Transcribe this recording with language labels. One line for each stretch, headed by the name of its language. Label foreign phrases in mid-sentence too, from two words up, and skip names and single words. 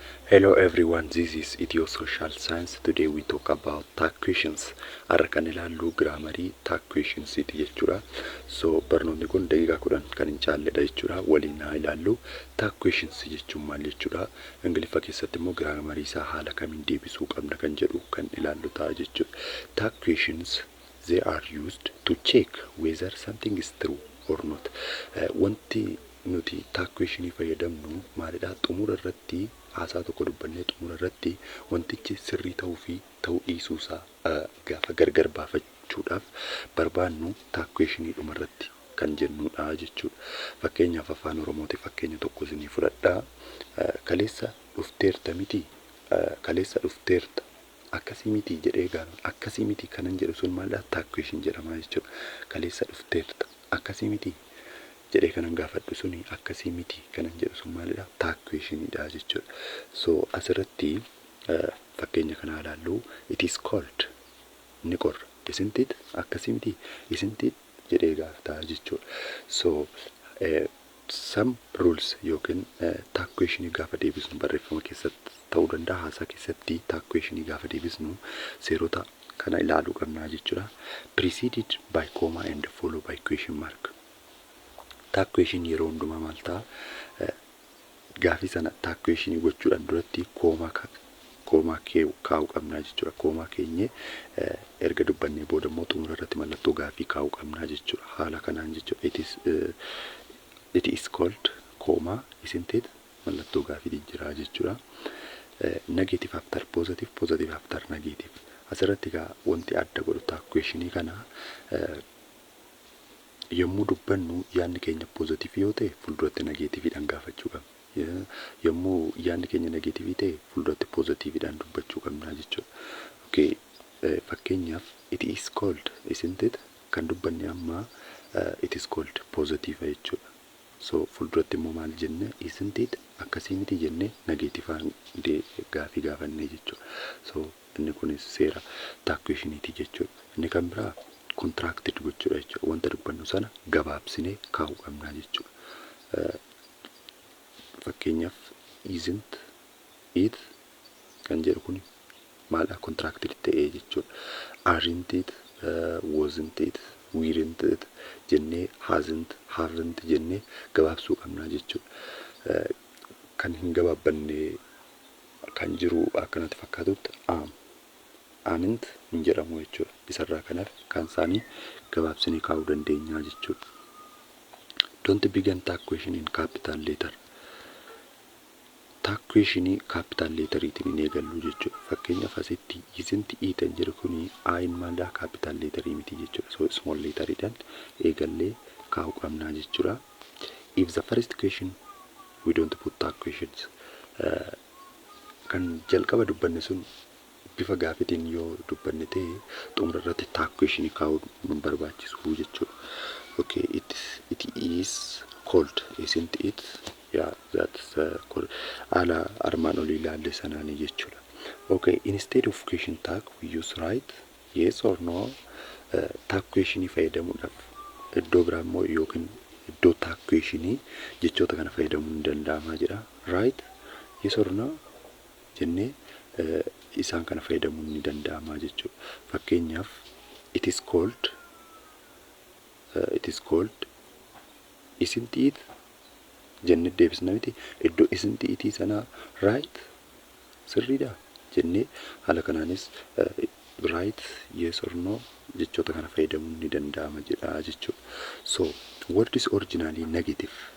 English: Hello everyone, this is Ethio Social Science. Today we talk about tag questions.
Oromo: Har'a kan ilaallu graamarii
English: tag questions
Oromo: iti jechuudha. So barnoonni kun daqiiqaa 10 kan hin caalledha jechuudha. Waliin haa ilaallu
English: tag questions
Oromo: jechuun maal jechuudha. Ingiliffa keessatti immoo graamarii isaa haala kamiin deebisuu qabna kan jedhu kan ilaallu ta'a jechuudha.
English: Tag questions they are used to check whether something is true or not.
Oromo: Wanti nuti
English: tag questionii
Oromo: fayyadamnu maalidha? Xumura irratti haasaa tokko dubbannee xumura irratti wantichi sirrii ta'uu fi ta'uu dhiisuu isaa gaafa gargar baafachuudhaaf barbaannu
English: tag questionii
Oromo: dhuma irratti kan jennudha jechuudha. Fakkeenyaaf afaan Oromooti fakkeenya tokko isinii fudhadhaa. Kaleessa dhufteerta miti? Kaleessa dhufteerta akkasii miti jedhee gaafa akkasii miti kanan jedhu sun maalidha?
English: Tag question
Oromo: jedhama jechuudha. Kaleessa dhufteerta akkasii miti jedhee kanan gaafadhu suni akkasii miti kanan jedhu sun maalidha?
English: Tag questionidha
Oromo: jechuudha. So asirratti fakkeenya kana ilaallu
English: it is cold
Oromo: ni qorra
English: isn't it?
Oromo: Akkasii miti
English: isn't it
Oromo: jedhee gaafata jechuudha. So
English: some rules
Oromo: yookiin
English: tag questionii
Oromo: gaafa deebisnu barreeffama keessatti ta'uu danda'a, haasaa keessatti
English: tag questionii
Oromo: gaafa deebisnu seerota kana ilaaluu qabna jechuudha.
English: Preceded by comma and followed by question mark.
Oromo: Tag question yeroo hundumaa maal ta'a? Gaafii sana
English: tag questionii
Oromo: gochuudhaan duratti koomaa kaa'uu qabna jechuudha. Koomaa keenye erga dubbannee booda immoo xumura irratti mallattoo gaafii kaa'uu qabna jechuudha. Haala kanaan jechuudha.
English: It is called comma isn't it?
Oromo: Mallattoo gaafii jira jechuudha.
English: Negative after positive, positive after negative.
Oromo: Asirratti gaa wanti adda godhu
English: tag questionii
Oromo: kana yommuu dubbannu yaadni keenya positive yoo ta'e fuulduratti negativeidhaan gaafachuu qabna. Yommuu yaadni keenya negative ta'e fuulduratti positiveidhaan dubbachuu qabna jechuudha.
English: Okay, fakkeenyaaf it is cold isn't it?
Oromo: Kan dubbanne amma
English: it is cold
Oromo: positive jechuudha. So fuulduratti immoo maal jenne?
English: Isn't it?
Oromo: Akkasii miti jenne negativeaan gaafii gaafanne jechuudha. So inni kunis seera
English: tag questioniiti
Oromo: jechuudha. Inni kan biraa contracted gochuudha jechuudha. Wanta dubbannu sana gabaabsinee kaa'uu qabna jechuudha. Fakkeenyaaf
English: isn't it
Oromo: kan jedhu kun maal contracted ta'ee jechuudha.
English: Aren't it, wasn't it, weren't it jennee hasn't, haven't jennee
Oromo: gabaabsuu qabna jechuudha. Kan hin gabaabbanne kan jiru akkanatti fakkaatutti amint hin jedhamu jechuudha. Isarraa kanaaf kan isaanii gabaabsinee kaa'uu dandeenya jechuudha.
English: Don't begin tag question in capital letter. Tag questionii capital letteriitiin
Oromo: hin eegallu jechuudha. Fakkeenyaaf asitti
English: isn't it
Oromo: jedhu kuni ayin maalidha?
English: Capital letterii
Oromo: miti jechuudha. So
English: small letteriidhaan
Oromo: eegallee kaa'uu qabna jechuudha.
English: If the first question we don't put tag questions.
Oromo: Kan jalqaba dubbanne sun bifa gaafitiin yoo dubbanne ta'e xumura irratti
English: tag questionii
Oromo: kaa'uu nu barbaachisu jechuudha.
English: Okay, it is cold isn't it? Yeah, that's cold.
Oromo: Ala armaan olii ilaalle sanaanii jechuudha.
English: Okay, instead of question tag we use right, yes or no. Tag questionii
Oromo: fayyadamuudhaaf iddoo biraa immoo yookiin iddoo
English: tag questionii
Oromo: jechoota kana fayyadamuun ni danda'ama jedha.
English: Right, yes or no
Oromo: jennee isaan kana fayyadamuun ni danda'ama jechuudha. Fakkeenyaaf
English: it is cold isn't it
Oromo: jennee deebisna miti. Iddoo
English: isn't it
Oromo: sana right sirriidha jennee haala kanaanis
English: right, yes or no
Oromo: jechoota kana fayyadamuun ni danda'ama jedha jechuudha.
English: So what is originally negative?